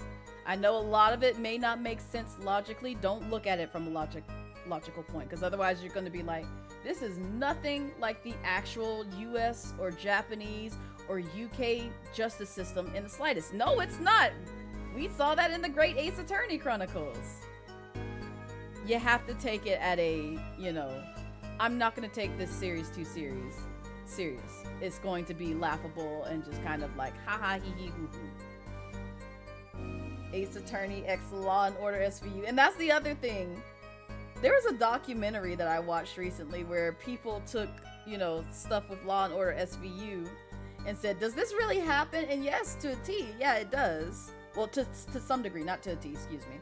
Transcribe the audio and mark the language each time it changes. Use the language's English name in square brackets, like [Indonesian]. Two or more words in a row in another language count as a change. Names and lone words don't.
[English] I know a lot of it may not make sense logically. Don't look at it from a logical point, because otherwise you're going to be like, this is nothing like the actual US or Japanese or UK justice system in the slightest. No, it's not. We saw that in the Great Ace Attorney Chronicles. You have to take it at a, I'm not going to take this series too serious. It's going to be laughable and just kind of like, ha ha hee hee hoo hoo. Ace Attorney X Law and Order SVU. And that's the other thing. There was a documentary that I watched recently where people took, stuff with Law and Order SVU and said, does this really happen? And yes, to a T, yeah, it does. Well, to some degree, not to a T, excuse me.